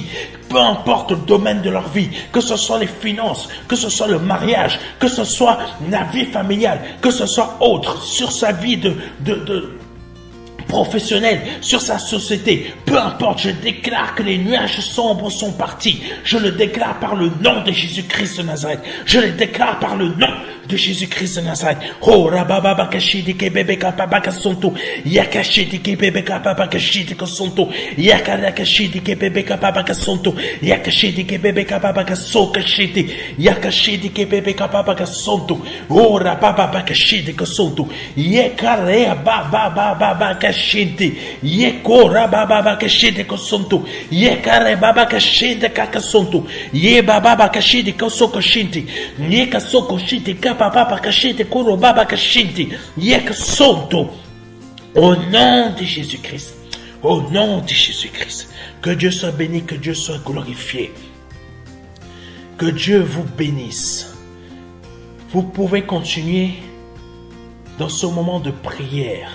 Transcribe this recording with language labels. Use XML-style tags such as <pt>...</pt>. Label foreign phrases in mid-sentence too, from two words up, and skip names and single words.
<fr>Peu importe le domaine de leur vie, que ce soit les finances, que ce soit le mariage, que ce soit la vie familiale, que ce soit autre, sur sa vie professionnel, sur sa société, peu importe, je déclare que les nuages sombres sont partis. Je le déclare par le nom de Jésus-Christ de Nazareth. Je le déclare par le nom de Jésus-Christ de Nazareth. Oh, rababa kashidi kebebe kapaba kasonto, yakashidi kebebe kapaba kashidi kasonto, yakara kashidi kebebe kapaba kasonto, yakashidi kebebe kapaba kaso kashidi, yakashidi kebebe kapaba kasonto, oh, rababa kashidi kasonto, yakare baba kashidi, yekora baba kashidi kasonto, yakare baba kashidi kakasonto, ye baba kashidi kaso kashidi, yekaso kashidi papa kashidi koro baba kashidi, yekasonto. Au nom de Jésus-Christ, au nom de Jésus-Christ, que Dieu soit béni, que Dieu soit glorifié, que Dieu vous bénisse. Vous pouvez continuer dans ce moment de prière.</fr>